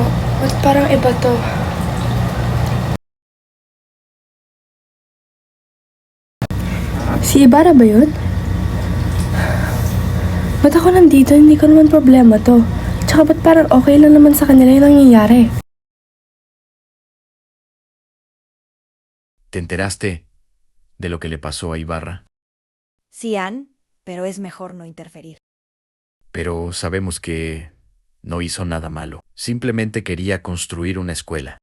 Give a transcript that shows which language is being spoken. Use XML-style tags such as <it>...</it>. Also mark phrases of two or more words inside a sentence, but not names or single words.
<tl>Ba't parang iba to? Si Ibarra ba yun? Ba't ako nandito? Hindi ko naman problema to. Tsaka ba't parang okay lang naman sa kanila yung nangyayari?</tl> <es>¿Te enteraste de lo que le pasó a Ibarra? Sí, Ann, pero es mejor no interferir. Pero sabemos que no hizo nada malo. Simplemente quería construir una escuela.</es>